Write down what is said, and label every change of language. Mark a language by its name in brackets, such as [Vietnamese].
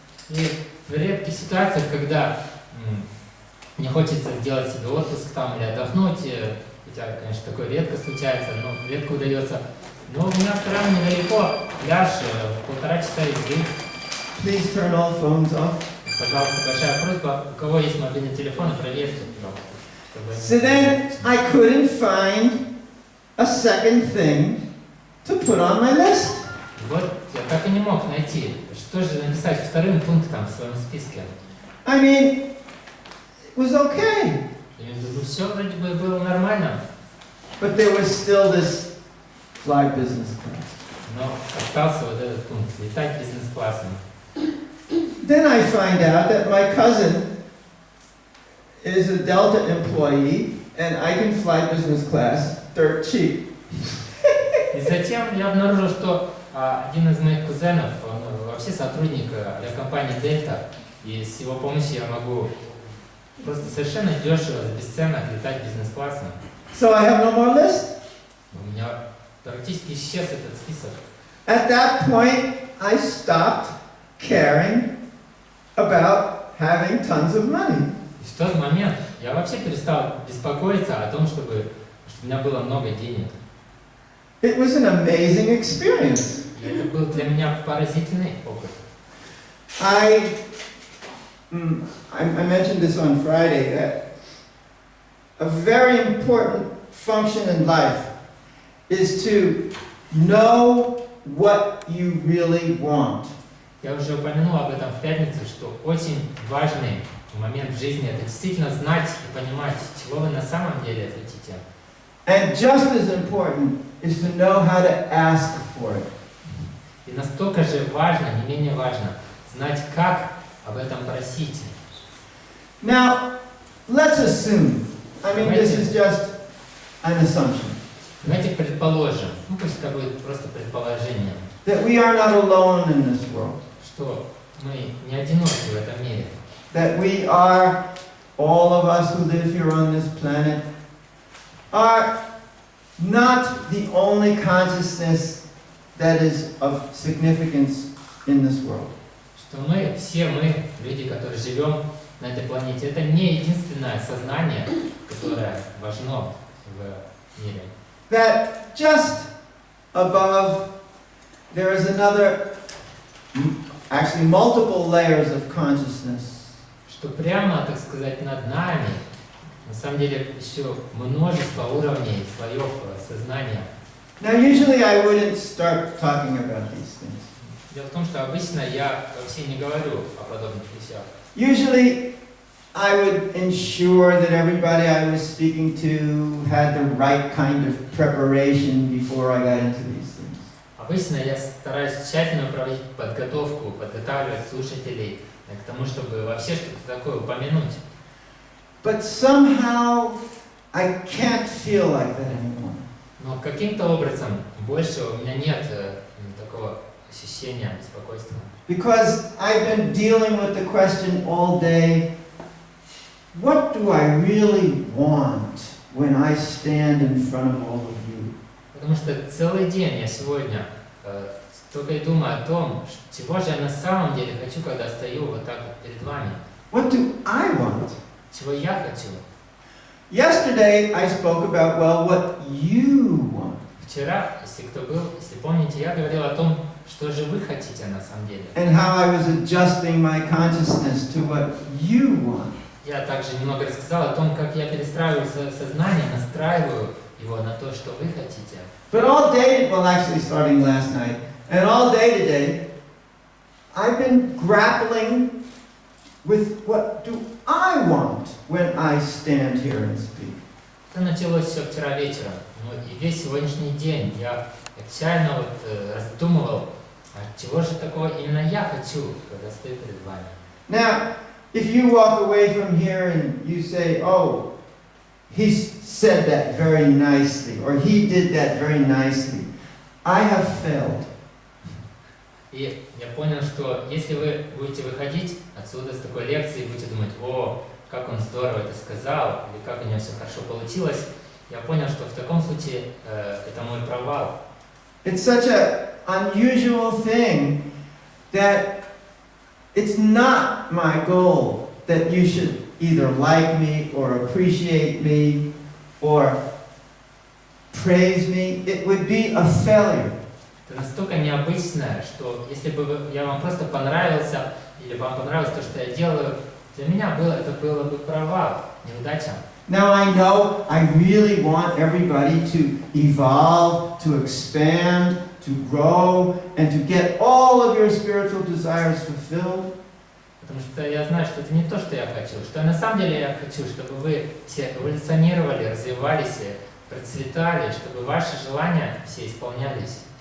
[Russian] И в редких ситуациях, когда мне хочется сделать себе отпуск там или отдохнуть, хотя, конечно, такое редко случается, но редко удается, но у меня прямо недалеко пляж, в 1,5 часа езды. [English] Please turn all phones off. [Russian] Пожалуйста, большая просьба, у кого есть мобильный телефон, проверьте, пожалуйста. [English] So then I couldn't find a second thing to put on my list. [Russian] Вот я так и не мог найти, что же написать вторым пунктом в своем списке. [English] I mean, it was okay. [Russian] Все вроде бы было нормально. [English] But there was still this fly business class. [Russian] Но остался вот этот пункт, летать бизнес-классом. [English] Then I find out that my cousin is a Delta employee and I can fly business class dirt cheap. [Russian] И затем я обнаружил, что один из моих кузенов, он вообще сотрудник авиакомпании Delta, и с его помощью я могу просто совершенно дешево, за бесценок летать бизнес-классом. [English] So I have no more list. [Russian] У меня практически исчез этот список. [English] At that point, I stopped caring about having tons of money. [Russian] И в тот момент я вообще перестал беспокоиться о том, чтобы у меня было много денег. [English] It was an amazing experience. [Russian] И это был для меня поразительный опыт. [English] I mentioned this on Friday, that a very important function in life is to know what you really want. [Russian] Я уже упомянул об этом в пятницу, что очень важный момент в жизни – это действительно знать и понимать, чего вы на самом деле хотите. [English] And just as important is to know how to ask for it. [Russian] И настолько же важно, не менее важно, знать, как об этом просить. [English] Now, let's assume, this is just an assumption, [Russian] Давайте предположим, пусть это будет просто предположение, [English] that we are not alone in this world. [Russian] что мы не одиноки в этом мире. [English] That we are, all of us who live here on this planet, are not the only consciousness that is of significance in this world. [Russian] Что все мы, люди, которые живем на этой планете, это не единственное сознание, которое важно в мире. [English] That just above there is another, actually multiple layers of consciousness. [Russian] Что прямо, так сказать, над нами, на самом деле, еще множество уровней, слоев сознания. [English] Now usually I wouldn't start talking about these things. [Russian] Дело в том, что обычно я вообще не говорю о подобных вещах. [English] Usually I would ensure that everybody I was speaking to had the right kind of preparation before I got into these things. [Russian] Обычно я стараюсь тщательно проводить подготовку, подготавливать слушателей к тому, чтобы вообще что-то такое упомянуть. [English] But somehow I can't feel like that anymore. [Russian] Но каким-то образом больше у меня нет такого ощущения беспокойства. [English] Because I've been dealing with the question all day, what do I really want when I stand in front of all of you? [Russian] Потому что целый день я сегодня только и думаю о том, чего же я на самом деле хочу, когда стою вот так вот перед вами. [English] What do I want? [Russian] Чего я хочу. [English] Yesterday I spoke about, well, what you want. [Russian] Вчера, если кто был, если помните, я говорил о том, что же вы хотите на самом деле. [English] And how I was adjusting my consciousness to what you want. [Russian] Я также немного рассказал о том, как я перестраиваю сознание, настраиваю его на то, что вы хотите. [English] But all day, well, actually starting last night, and all day today, I've been grappling with what do I want when I stand here and speak. [Russian] Это началось еще вчера вечером. Ну, и весь сегодняшний день я отчаянно раздумывал, а чего же такого именно я хочу, когда стою перед вами. [English] Now, if you walk away from here and you say, oh, he said that very nicely, or he did that very nicely, I have failed. [Russian] И я понял, что если вы будете выходить отсюда с такой лекции и будете думать, о, как он здорово это сказал, или как у него все хорошо получилось, я понял, что в таком случае это мой провал. [English] It's such an unusual thing that it's not my goal that you should either like me or appreciate me or praise me. It would be a failure. [Russian] Это настолько необычное, что если бы я вам просто понравился, или вам понравилось то, что я делаю, для меня это было бы провал, неудача. [English] Now I know I really want everybody to evolve, to expand, to grow, and to get all of your spiritual desires fulfilled. [Russian] Потому что я знаю, что это не то, что я хочу. Что на самом деле я хочу, чтобы вы все эволюционировали, развивались, процветали, чтобы ваши желания все исполнялись.